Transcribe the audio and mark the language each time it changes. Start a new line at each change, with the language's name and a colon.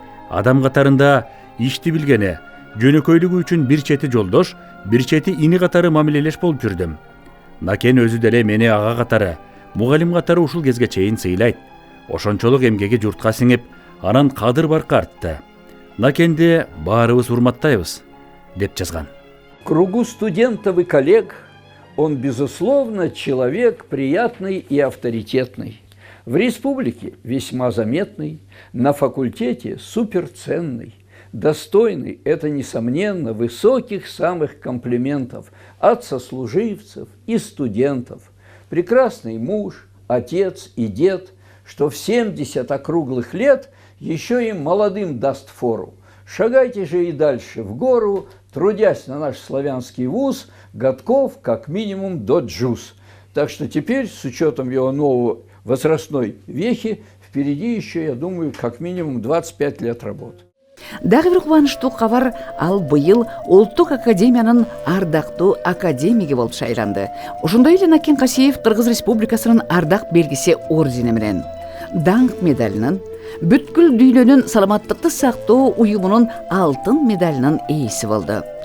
Kyrgyz: Адам катарында ишти билгени, жөнөкөйлүгү үчүн бир чети жолдош, бир чети ини катары мамилелеш болуп жүрдүм. Накен өзү деле мени ага катары, мугалим катары ушул кезге чейин сыйлайт. Ошончолук эмгеги журтка сиңип, анан кадыр баркы артты. Накенди баарыбыз урматтайбыз деп жазган.
Russian: В кругу студентов и коллег он, безусловно, человек приятный и авторитетный. В республике весьма заметный, на факультете суперценный. Достойный, это несомненно, высоких самых комплиментов от сослуживцев и студентов. Прекрасный муж, отец и дед, что в 70 округлых лет еще и молодым даст фору. Шагайте же и дальше в гору, трудясь на наш славянский вуз, годков как минимум до джуз. Так что теперь, с учетом его новой возрастной вехи, впереди еще, я думаю, как минимум 25 лет работы.
Kyrgyz: Дагы бир кубанычтуу кабар, ал быйыл Улуттук академиянын ардактуу академиги болуп шайланды. Ошондой эле Накен Касиев Кыргыз Республикасынын ардак белгиси ордени менен, даңк медалынын, бүткүл дүйнөнүн саламаттыкты сактоо уюмунун алтын медалынын ээси болду.